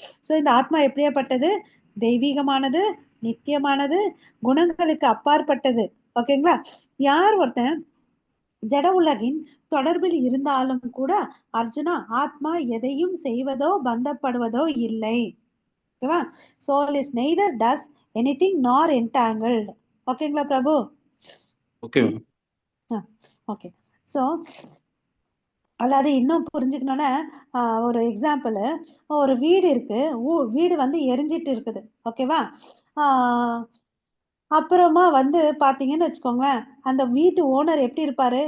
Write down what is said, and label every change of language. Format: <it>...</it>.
<ta>So இந்த ஆத்மா எப்படியாப்பட்டது? தெய்வீகமானது, நித்தியமானது, குணங்களுக்கு அப்பாற்பட்டது. ஓகேங்களா? யார் ஒருத்தன் ஜட உலகின் தொடர்பில் இருந்தாலும் கூட அர்ஜுனா ஆத்மா எதையும் செய்வதோ பந்தப்படுவதோ இல்லை. ஓகேவா?</ta> <en>soul is neither does anything nor entangled.</en> <ta>ஓகேங்களா பிரபு? Okay okay. சோ அதாவது இன்னும் புரிஞ்சுக்கணும்னா ஒரு எக்ஸாம்பிள், ஒரு வீடு இருக்கு, வீடு வந்து எரிஞ்சிட்டு இருக்குது. ஓகேவா? அப்புறமா வந்து பாத்தீங்கன்னு வச்சுக்கோங்களேன், அந்த வீட்டு ஓனர் எப்படி இருப்பாரு?</ta>